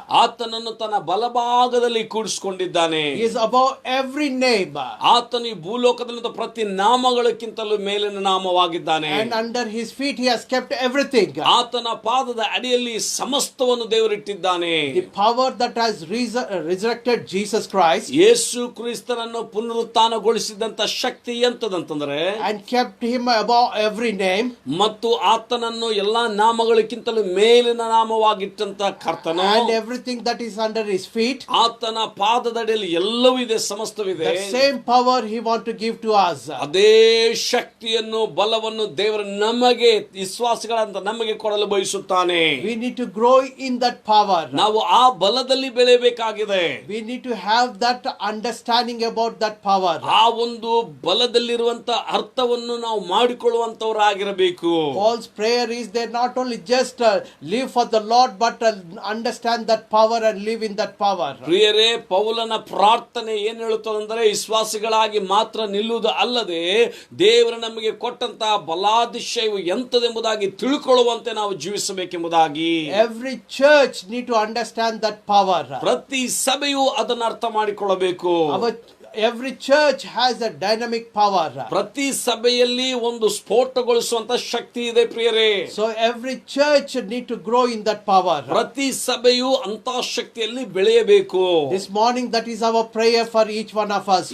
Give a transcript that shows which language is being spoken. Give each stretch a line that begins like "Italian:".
Kannada: ಆತನನ್ನು ತನ್ನ ಬಲಭಾಗದಲ್ಲಿ ಕೂಡಿಸಿಕೊಂಡಿದ್ದಾನೆ.
English: He is above every name.
Kannada: ಆತನು ಈ ಭೂಲೋಕದಲ್ಲಿದ್ದ ಪ್ರತಿ ನಾಮಗಳಕ್ಕಿಂತಲೂ ಮೇಲಿನ ನಾಮವಾಗಿದ್ದಾನೆ.
English: And under his feet he has kept everything.
Kannada: ಆತನ ಪಾದದ ಅಡಿಯಲ್ಲಿ ಸಮಸ್ತವನ್ನು ದೇವರಿಟ್ಟಿದ್ದಾನೆ.
English: The power that has resurrected Jesus Christ
Kannada: ಯೇಸು ಕ್ರಿಸ್ತನನ್ನು ಪುನರುತ್ಥಾನಗೊಳಿಸಿದಂತ ಶಕ್ತಿ ಎಂತದಂತಂದ್ರೆ,
English: and kept him above every name,
Kannada: ಮತ್ತು ಆತನನ್ನು ಎಲ್ಲಾ ನಾಮಗಳಿಗಿಂತಲೂ ಮೇಲಿನ ನಾಮವಾಗಿಟ್ಟಂತ ಕರ್ತನು,
English: and everything that is under his feet,
Kannada: ಆತನ ಪಾದದಡಿಯಲ್ಲಿ ಎಲ್ಲವೂ ಇದೆ, ಸಮಸ್ತವಿದೆ.
English: the same power he want to give to us.
Kannada: ಅದೇ ಶಕ್ತಿಯನ್ನು, ಬಲವನ್ನು ದೇವರು ನಮಗೆ, ವಿಶ್ವಾಸಿಗಳಂತ ನಮಗೆ ಕೊಡಲು ಬಯಸುತ್ತಾನೆ.
English: We need to grow in that power.
Kannada: ನಾವು ಆ ಬಲದಲ್ಲಿ ಬೆಳೆಯಬೇಕಾಗಿದೆ.
English: We need to have that understanding about that power.
Kannada: ಆ ಒಂದು ಬಲದಲ್ಲಿರುವಂತ ಅರ್ಥವನ್ನು ನಾವು ಮಾಡಿಕೊಳ್ಳುವಂತವರಾಗಿರಬೇಕು.
English: Paul's prayer is they not only just live for the Lord but understand that power and live in that power.
Kannada: ಪ್ರಿಯರೇ, ಪೌಲನ ಪ್ರಾರ್ಥನೆ ಏನ್ ಹೇಳುತ್ತದಂದ್ರೆ, ವಿಶ್ವಾಸಿಗಳಾಗಿ ಮಾತ್ರ ನಿಲ್ಲುವುದು ಅಲ್ಲದೆ ದೇವರು ನಮಗೆ ಕೊಟ್ಟಂತಹ ಬಲಾದಿಶಯವು ಎಂತದೆಂಬುದಾಗಿ ತಿಳ್ಕೊಳ್ಳುವಂತೆ ನಾವು ಜೀವಿಸಬೇಕೆಂಬುದಾಗಿ.
English: Every church need to understand that power.
Kannada: ಪ್ರತಿ ಸಭೆಯು ಅದನ್ನು ಅರ್ಥ ಮಾಡಿಕೊಳ್ಳಬೇಕು.
English: Every church has a dynamic power.
Kannada: ಪ್ರತಿ ಸಭೆಯಲ್ಲಿ ಒಂದು ಸ್ಫೋಟಗೊಳಿಸುವಂತ ಶಕ್ತಿ ಇದೆ ಪ್ರಿಯರೇ.
English: So every church need to grow in that power.
Kannada: ಪ್ರತಿ ಸಭೆಯು ಅಂತ ಶಕ್ತಿಯಲ್ಲಿ ಬೆಳೆಯಬೇಕು.
English: This morning that is our prayer for each one of us